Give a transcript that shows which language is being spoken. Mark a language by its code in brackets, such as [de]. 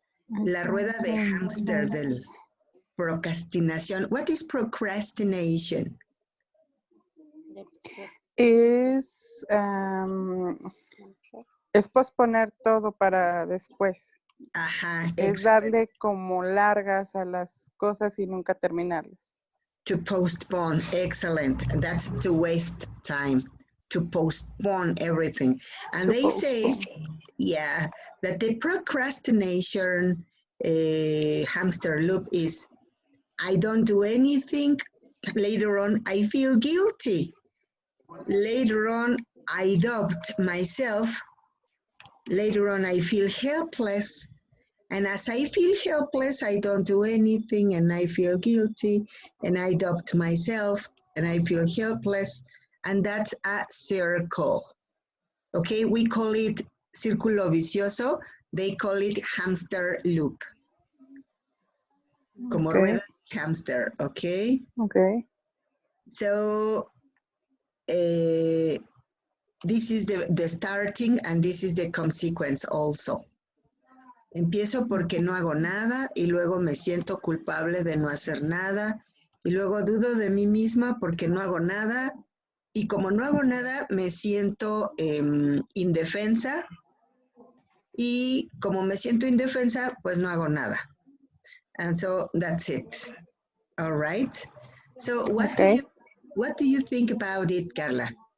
[es] La rueda de hámster del procrastinación. [en] What is procrastination? [es] Es posponer todo para después. Ajá, Es darle como largas a las cosas y nunca terminarlas. [en] To postpone, excellent. That's to waste time, to postpone everything. And they say, yeah, that the procrastination hamster loop is, I don't do anything. Later on, I feel guilty. Later on, I doubt myself. Later on, I feel helpless. And as I feel helpless, I don't do anything and I feel guilty and I doubt myself and I feel helpless. And that's a circle. Okay, we call it círculo vicioso. They call it hamster loop. [es] Como rueda de hamster, okay? [en] Okay. So this is the starting and this is the consequence also. [es] Empiezo porque no hago nada y luego me siento culpable de no hacer nada y luego dudo de mí misma porque no hago nada y como no hago nada me siento indefensa y como me siento indefensa pues no hago nada. [en] And so that's it. All right. So what do you think about it, Carla?